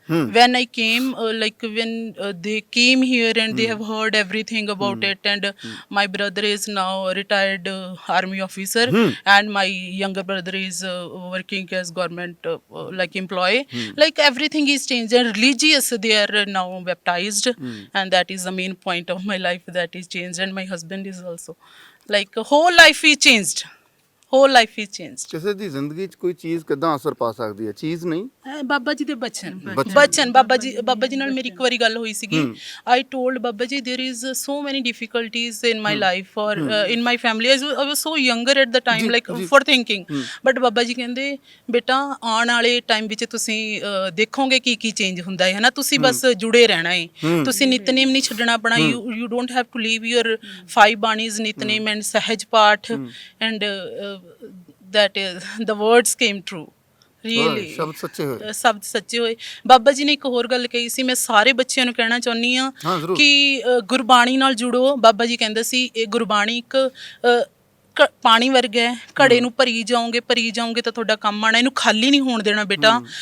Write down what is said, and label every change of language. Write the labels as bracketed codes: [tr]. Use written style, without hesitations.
[en] When I came, when they came here and they have heard everything about it, and my brother is now a retired army officer, and my younger brother is working as government employee. Like everything is changed, and religious, they are now baptized, and that is the main point of my life, that is changed. And my husband is also, like whole life is changed. whole life is changed. [pa] ਕਿਸੇ ਦੀ ਜ਼ਿੰਦਗੀ 'ਚ ਕੋਈ ਚੀਜ਼ ਕਿੱਦਾਂ ਅਸਰ ਪਾ ਸਕਦੀ ਹੈ? ਚੀਜ਼ ਨਹੀਂ, ਬਾਬਾ ਜੀ ਦੇ ਬਚਨ ਬਚਨ। ਬਾਬਾ ਜੀ ਨਾਲ ਮੇਰੀ ਇੱਕ ਵਾਰੀ ਗੱਲ ਹੋਈ ਸੀਗੀ। [en] I told Baba ji there is so many difficulties in my life or in my family. I was so younger at the time, like for thinking, but [pa] Baba ji ਕਹਿੰਦੇ ਬੇਟਾ ਆਉਣ ਵਾਲੇ ਟਾਈਮ ਵਿੱਚ ਤੁਸੀਂ ਦੇਖੋਗੇ ਕੀ ਚੇਂਜ ਹੁੰਦਾ ਹੈ ਨਾ, ਤੁਸੀਂ ਬਸ ਜੁੜੇ ਰਹਿਣਾ ਹੈ, ਤੁਸੀਂ ਨਿਤਨੇਮ ਨਹੀਂ ਛੱਡਣਾ ਆਪਣਾ। [en] you don't have to leave your 5 ਬਾਣੀਜ਼, Nitnem and Sehaj Path, and that is the words came true. Really [pa] ਸ਼ਬਦ ਸੱਚੇ ਹੋਏ, ਸ਼ਬਦ ਸੱਚੇ ਹੋਏ। ਬਾਬਾ ਜੀ ਨੇ ਇੱਕ ਹੋਰ ਗੱਲ ਕਹੀ ਸੀ, ਮੈਂ ਸਾਰੇ ਬੱਚਿਆਂ ਨੂੰ ਕਹਿਣਾ ਚਾਹੁੰਦੀ ਹਾਂ ਕਿ ਗੁਰਬਾਣੀ ਨਾਲ ਜੁੜੋ। ਬਾਬਾ ਜੀ ਕਹਿੰਦੇ ਸੀ ਇਹ ਗੁਰਬਾਣੀ ਇੱਕ ਪਾਣੀ ਵਰਗਾ ਹੈ, ਘੜੇ ਨੂੰ ਭਰੀ ਜਾਓਗੇ ਤਾਂ ਤੁਹਾਡਾ ਕੰਮ ਆਣਾ, ਇਹਨੂੰ ਖਾਲੀ ਨਹੀਂ ਹੋਣ ਦੇਣਾ ਬੇਟਾ।